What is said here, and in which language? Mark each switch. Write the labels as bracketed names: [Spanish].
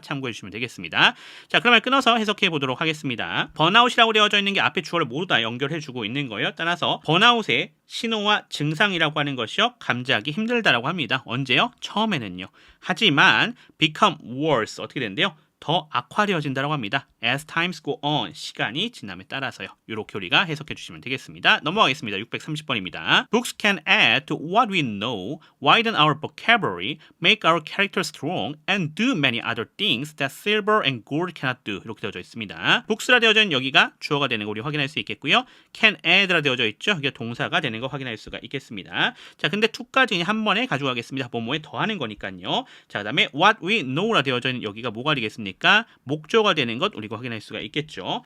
[Korean] 참고해 주시면 되겠습니다. 자, 그러면 끊어서 해석해 보도록 하겠습니다. 번아웃이라고 되어져 있는 게 앞에 주어를 모두 다 연결해 주고 있는 거예요. 따라서 번아웃의 신호와 증상이라고 하는 것이요, 감지하기 힘들다라고 합니다. 언제요? 처음에는요. 하지만 [English] become worse [Korean] 어떻게 된대요? 더 악화되어진다고 합니다. [English] As times go on, [Korean] 시간이 지남에 따라서요. 이렇게 우리가 해석해 주시면 되겠습니다. 넘어가겠습니다. 630번입니다. [English] Books can add to what we know, widen our vocabulary, make our character strong, and do many other things that silver and gold cannot do. [Korean] 이렇게 되어져 있습니다. Books라 되어져 있는 여기가 주어가 되는 거 우리 확인할 수 있겠고요. [English] Can add [Korean] 라 되어져 있죠. 이게 동사가 되는 거 확인할 수가 있겠습니다. 자, 근데 to까지 한 번에 가져가겠습니다. 뭐뭐에 더하는 거니까요. 자, 그 다음에 [English] what we know [Korean] 라 되어져 있는 여기가 뭐가 되겠습니까? 목조가 되는 것 우리가 확인할 수가 있겠죠.